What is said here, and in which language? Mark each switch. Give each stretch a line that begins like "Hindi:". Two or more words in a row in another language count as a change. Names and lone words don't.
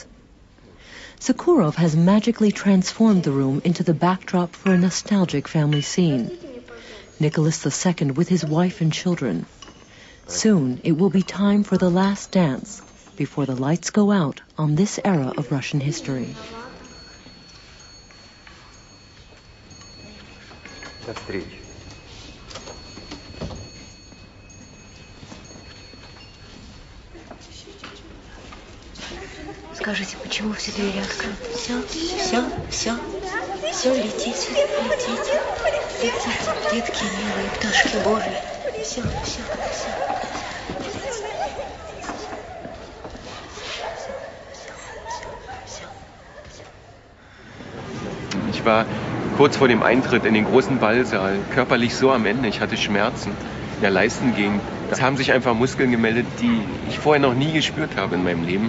English: Sokurov has magically transformed the room into the backdrop for a nostalgic family scene. Nicholas II with his wife and children. Soon it will be time for the last dance before the lights go out on this era of Russian history.
Russian: До встречи. Скажите, почему все двери открыты? Все, летите, детки милые, пташки Божьи. Все.
German: Ich war kurz vor dem Eintritt in den großen Ballsaal, körperlich so am Ende. Ich hatte Schmerzen in der Leistengegend. Da haben sich einfach Muskeln gemeldet, die ich vorher noch nie gespürt habe in meinem Leben.